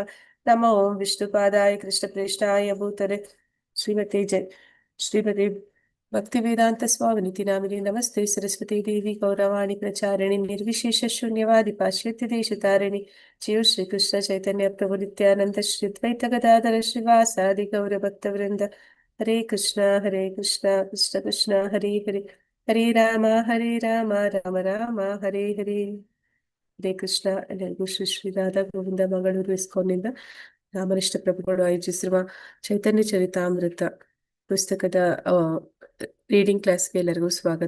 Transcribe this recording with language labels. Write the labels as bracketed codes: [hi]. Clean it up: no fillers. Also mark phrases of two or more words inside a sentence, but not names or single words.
[sa] नमो विष्णुपादाय कृष्णप्रेष्ठाय भूतले श्रीमते भक्तिवेदांत स्वामिनिति नामिने नमस्ते सरस्वती देवी गौरवाणी प्रचारिणि निर्विशेष शून्यवादि पाश्चात्य देशतारिणि जय श्री कृष्ण चैतन्य प्रभु नित्यानंद श्री द्वैत गदाधर श्रीवासादि गौर भक्तवृंद हरे कृष्ण कृष्ण कृष्ण हरे हरे हरे राम राम राम ಹರೇ ಹರೇ ಹರೇ ಕೃಷ್ಣ [kn] ಎಲ್ಲರಿಗೂ ಶ್ರೀ ಶ್ರೀ ರಾಧಾ ಗೋವಿಂದ ಮಂಗಳೂರು ಇಸ್ಕಾನ್ನಿಂದ ರಾಮನಿಷ್ಠ ಪ್ರಭುಗಳು ಆಯೋಜಿಸಿರುವ ಚೈತನ್ಯ ಚರಿತಾಮೃತ ಪುಸ್ತಕದ ರೀಡಿಂಗ್ ಕ್ಲಾಸ್ಗೆ ಎಲ್ಲರಿಗೂ ಸ್ವಾಗತ.